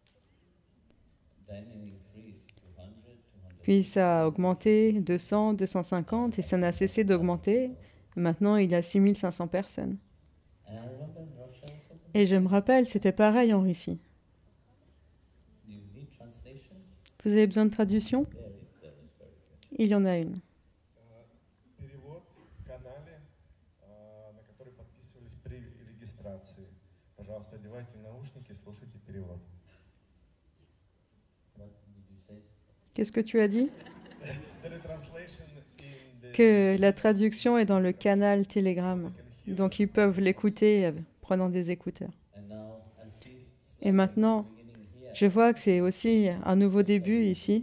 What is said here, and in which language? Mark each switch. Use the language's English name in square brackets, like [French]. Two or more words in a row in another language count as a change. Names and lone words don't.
[French] Puis ça a augmenté, 200, 250, et ça n'a cessé d'augmenter. Maintenant, il y a 6500 personnes. Et je me rappelle, c'était pareil en Russie. Vous avez besoin de traduction? Il y en a une. [Russian] Перевод в канале, на который подписывались при регистрации. Пожалуйста, одевайте наушники, слушайте перевод. [French] Qu'est-ce que tu as dit? Que la traduction est dans le canal Telegram. Donc ils peuvent l'écouter prenant des écouteurs. Et maintenant, je vois que c'est aussi un nouveau début ici.